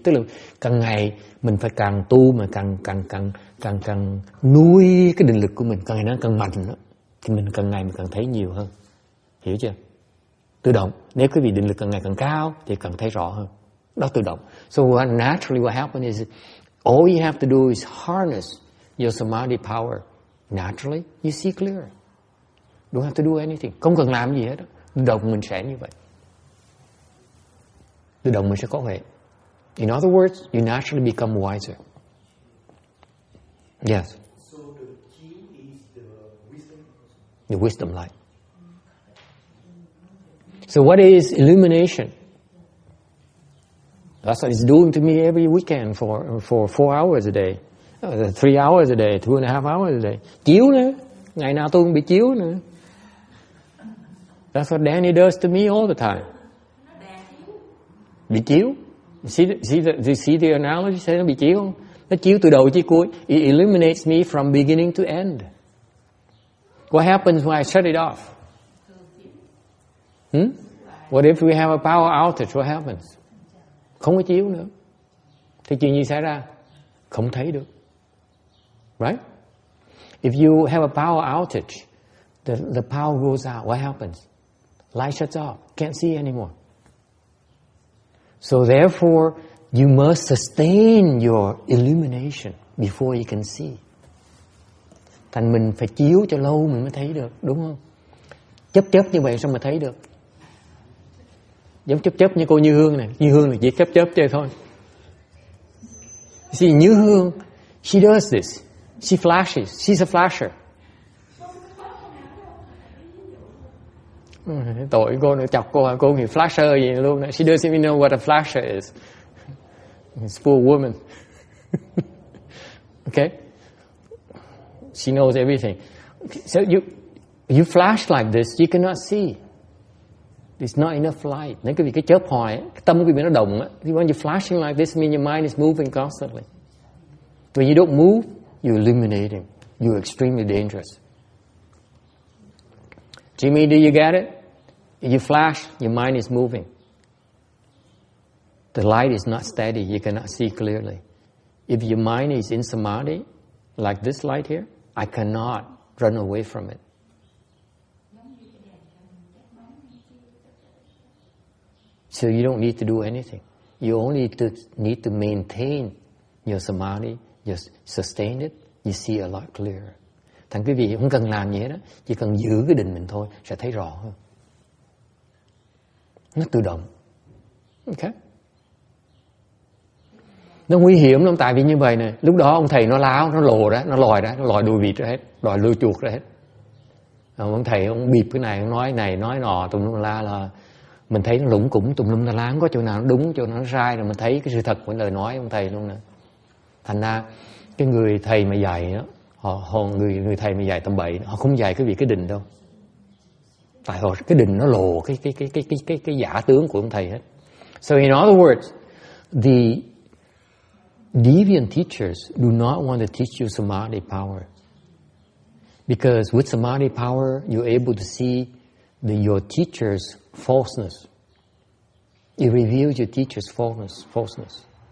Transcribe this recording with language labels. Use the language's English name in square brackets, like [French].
[Vietnamese] Tức là càng ngày mình phải càng tu mà càng nuôi cái định lực của mình, càng ngày nó càng mạnh đó. Thì mình càng ngày mình càng thấy nhiều hơn. Hiểu chưa? Tự động. Nếu quý vị định lực càng ngày càng cao thì càng thấy rõ hơn. Đó tự động. [English] So naturally what happens is all you have to do is harness your samadhi power. Naturally you see clearer. Don't have to do anything. [Vietnamese] Không cần làm gì hết đó. Tự động mình sẽ như vậy. Tự động mình sẽ có huệ. [English] In other words, you naturally become wiser. Yes. So the key is the wisdom. The wisdom light. So what is illumination? That's what it's doing to me every weekend for 4 hours a day, 3 hours a day, 2.5 hours a day. [Vietnamese] Chiếu nữa, ngày nào tôi cũng bị chiếu nữa. [English] That's what Danny does to me all the time. Bị chiếu. You see the analogy? [Vietnamese] Say nó bị chiếu không? Nó chiếu từ đầu chí cuối. [English] It illuminates me from beginning to end. What happens when I shut it off? What if we have a power outage? [Vietnamese] What happens? Không có chiếu nữa. Thì chuyện gì xảy ra? Không thấy được. Right? [English] If you have a power outage, the power goes out. What happens? Light shuts off. Can't see anymore. So therefore, you must sustain your illumination before you can see. [Vietnamese] Thành mình phải chiếu cho lâu mình mới thấy được, đúng không? Chấp như vậy sao mà thấy được? Giống chấp như cô Như Hương này. Như Hương là chỉ chấp chơi thôi. [English] See, Như Hương, she does this. She flashes. She's a flasher. [Vietnamese] Tội cô nữa, chọc cô nghĩ [English] flasher [Vietnamese] gì luôn. [English] She doesn't even know what a flasher is. It's for a woman. Okay? She knows everything. So you flash like this, you cannot see. There's not enough light. [Vietnamese] Nếu quý vị cái chớp hoài, cái tâm quý vị nó động á. [English] When you're flashing like this, means your mind is moving constantly. When you don't move, you're illuminating. You're extremely dangerous. Jimmy, do you get it? If you flash, your mind is moving. The light is not steady. You cannot see clearly. If your mind is in samadhi, like this light here, I cannot run away from it. So you don't need to do anything. You only need to maintain your samadhi, just sustain it, you see a lot clearer. [Vietnamese] Thành quý vị không cần làm gì hết đó, chỉ cần giữ cái định mình thôi, sẽ thấy rõ hơn. Nó tự động. Okay? Nó nguy hiểm lắm, tại vì như vậy nè, lúc đó ông thầy nó láo, nó lồ đó, nó lòi đuôi vịt ra hết, lòi đuôi chuột ra hết. Ông thầy ông bịp cái này, ông nói này nói nọ tùm lum la là mình thấy nó lủng củng tùm lum la, không có chỗ nào nó đúng, chỗ nào nó sai, rồi mình thấy cái sự thật của lời nói ông thầy luôn nè. Thành ra cái người thầy mà dạy đó, người thầy mà dạy tầm bậy, họ không dạy cái việc cái định đâu. Tại họ cái định nó lồ cái giả tướng của ông thầy hết. [English] So in other words, the deviant teachers do not want to teach you samadhi power. Because with samadhi power, you're able to see your teacher's falseness. It reveals your teacher's falseness.